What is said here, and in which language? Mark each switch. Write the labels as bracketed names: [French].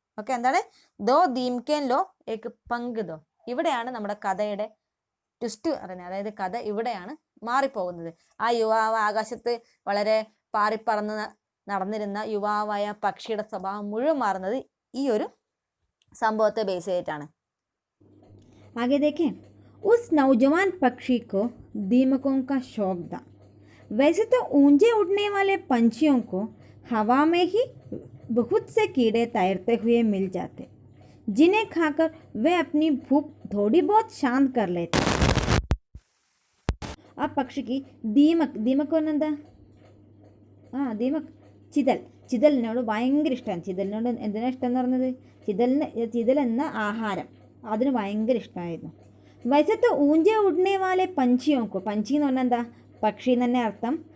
[Malayalam] Okay, എന്താണ്, [Hindi] 2 ദീംകെ law, ഏക് പങ്ക് ദോ. [Malayalam] ഇവിടെയാണ് നമ്മുടെ കഥയുടെ ട്വിസ്റ്റ് പറയുന്നത്. അതായത് കഥ ഇവിടെയാണ് മാറിപ്പോകുന്നത്. ആ യുവാവ് ആകാശത്ത് വളരെ പാറിപ്പറന്ന് നടന്നിരുന്ന യുവാവായ പക്ഷിയുടെ സ്വഭാവം മുഴുവൻ മാറുന്നത് ഈ ഒരു സംഭവത്തെ ബേസ് ചെയ്തിട്ടാണ്. [Hindi] आगे देखें, उस नौजवान पक्षी को दीमकों का शौक था. वैसे तो ऊंचे उड़ने वाले पंछियों को हवा में ही बहुत से कीड़े तैरते हुए मिल जाते, जिन्हें खाकर वे अपनी भूख थोड़ी बहुत शांत कर लेते. [Malayalam] ആ പക്ഷിക്ക് ദീമക് എന്താ, ദീമക് ചിതലിനോട് ഭയങ്കര ഇഷ്ടമാണ്. ചിതലിനോട് എന്തിനാ ഇഷ്ടം എന്ന് പറഞ്ഞത്, ചിതൽ എന്ന ആഹാരം അതിന് ഭയങ്കര ഇഷ്ടമായിരുന്നു. [Hindi] വൈസത്ത് ഊഞ്ചെ ഉടനെ വാലെ പഞ്ചിയോക്കോ, [Malayalam] പഞ്ചി എന്ന് പറഞ്ഞാൽ എന്താ, പക്ഷി എന്ന് തന്നെ അർത്ഥം.